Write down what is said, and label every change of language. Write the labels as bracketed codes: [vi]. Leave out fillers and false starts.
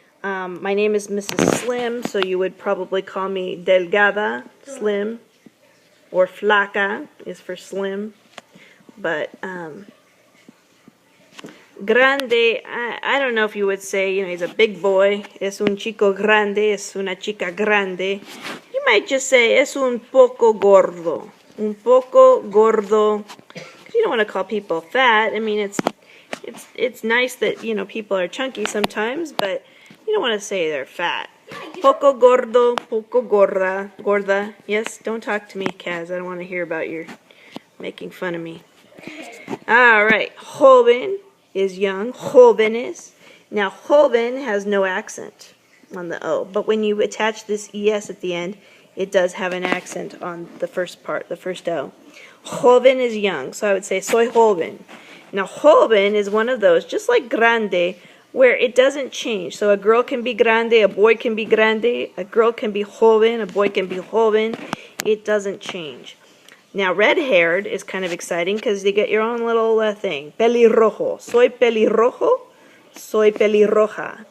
[en] My name is Mrs. Slim, so you would probably call me delgada, slim, or flaca is for slim. But grande, I don't know if you would say, he's a big boy. [es] Es un chico grande, es una chica grande. [en] You might just say, [es] es un poco gordo. Un poco gordo. [en] You don't want to call people fat. I mean, it's nice that, people are chunky sometimes, but you don't want to say they're fat. [es] Poco gordo, poco gorda. Gorda. [en] Yes, don't talk to me, Kaz. I don't want to hear about your making fun of me. All right. Joven is young. Jóvenes. Now, joven has no accent on the O, but when you attach this ES at the end, it does have an accent on the first part, the first O. Joven is young, so I would say [es] soy joven. [en] Now, joven is one of those, just like grande, where it doesn't change. So a girl can be grande, a boy can be grande, a girl can be joven, a boy can be joven. It doesn't change. Now, red-haired is kind of exciting because you get your own little thing. [es] Pelirrojo. Soy pelirrojo, soy pelirroja.